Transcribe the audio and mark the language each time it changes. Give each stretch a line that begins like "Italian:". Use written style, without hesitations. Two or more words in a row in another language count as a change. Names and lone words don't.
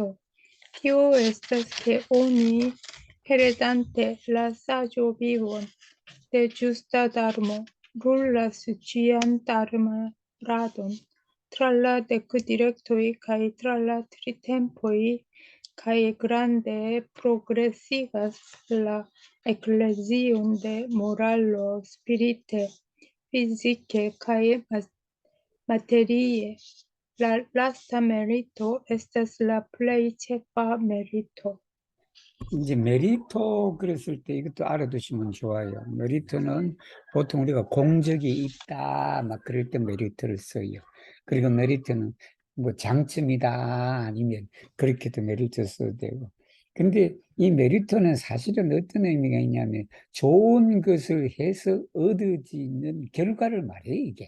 Esperanto: Tio estas ke oni heredante la saĝovivon de ĝusta dharmo brulas ĝian dharmaradon tra la dekdirektoj kaj tra la tri tempoj kaj grande progresigas la eklezion de moralo, spirite, fizike kaj materie. La lasta merito estas la plej ĉefa merito.
Korean: 이제 메리토 그랬을 때 이것도 알아두시면 좋아요. 메리토는 보통 우리가 공적이 있다, 막 그럴 때 메리토를 써요. 그리고 메리토는 뭐 장점이다, 아니면 그렇게도 메리토 써도 되고. 근데 이 메리토는 사실은 어떤 의미가 있냐면 좋은 것을 해서 얻어지는 결과를 말해요, 이게.